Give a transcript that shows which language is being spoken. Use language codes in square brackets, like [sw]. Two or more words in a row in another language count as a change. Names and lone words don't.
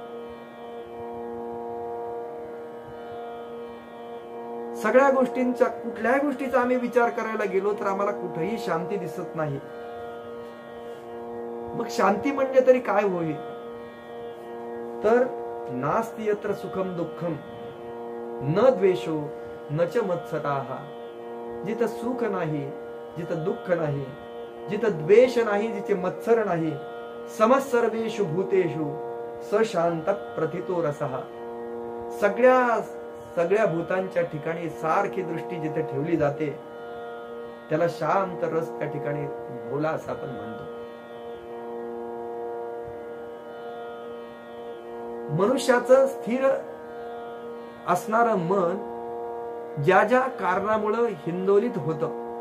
[mr] सगळ्या गोष्टींचा, कुठल्याही गोष्टीचा आम्ही विचार करायला गेलो तर आम्हाला कुठेही शांती दिसत नाही. मग शांती म्हणजे तरी काय होईल? [sa] तर नास्ति यत्र सुखम दुःखम न द्वेषो न च मत्सराः. [mr] जिथं सुख नाही, जिथं दुःख नाही, जिथं द्वेष नाही, जिथे मत्सर नाही, [sa] समसर्वेषु भूतेषु स शांत प्रथितो रसः. [mr] सगळ्या भूतांच्या ठिकाणी सारखी दृष्टी जिथे ठेवली जाते त्याला शांत रस त्या ठिकाणी भोला असं आपण म्हणतो. मनुष्याचं स्थिर असणारं मन ज्या ज्या कारणामुळं हिंदोलित होतं,